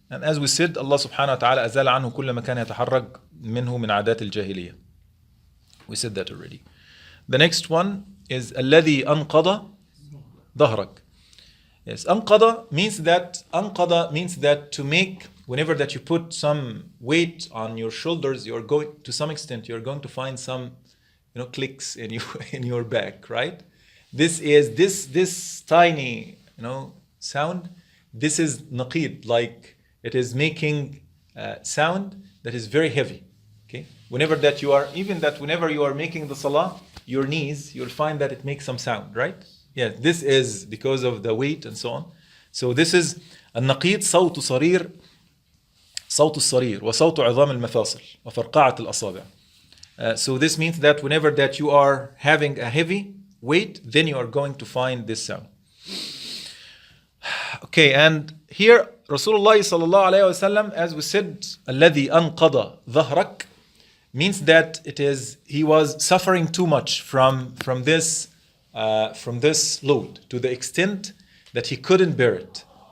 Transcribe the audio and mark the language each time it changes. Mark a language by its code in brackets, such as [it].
[en] And as we said, Allah subhanahu wa ta'ala [ar] أزال عنه كل ما كان يتحرك منه من عادات الجاهلية. [en] We said that already. The next one is [ar] الذي أنقض ظهرك. [en] Yes, أنقض means that to make, whenever that you put some weight on your shoulders, you're going to some extent you're going to find some clicks in your back, right? This is this tiny sound. This is naqid, like it is making sound that is very heavy. Okay, whenever you are making the salah, your knees, you'll find that it makes some sound, right? Yeah, this is because of the weight and so on. So this is [ar] النقيض صوت صرير صوت الصرير وصوت عظام المفاصل وفرقعة الأصابع. [en] So this means that whenever that you are having a heavy weight, then you are going to find this sound. Okay, and here Rasulullah sallallahu alayhi wasallam, as we said, [ar] الذي أنقض ظهرك, [en] means that he was suffering too much from this load, to the extent that he couldn't bear it.